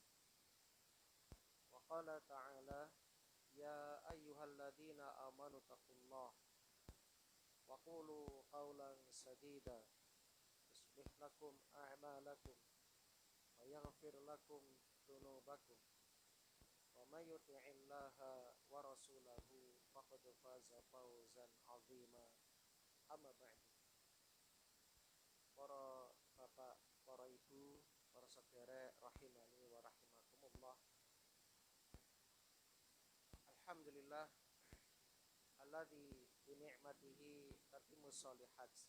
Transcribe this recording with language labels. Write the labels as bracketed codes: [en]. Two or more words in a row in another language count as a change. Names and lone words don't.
[ar] وقال تعالى يا أيها الذين آمنوا اتقوا الله وقولوا قولا سديدا يصلح لكم أعمالكم ويغفر لكم ذنوبكم ومن يطع الله ورسوله فقد فاز فوزا عظيما. أما بعد. [id] Para bapak, para ibu, para saudara [ar] رحمني ورحمكم الله. الحمد لله الذي بنعمته تتم الصالحات.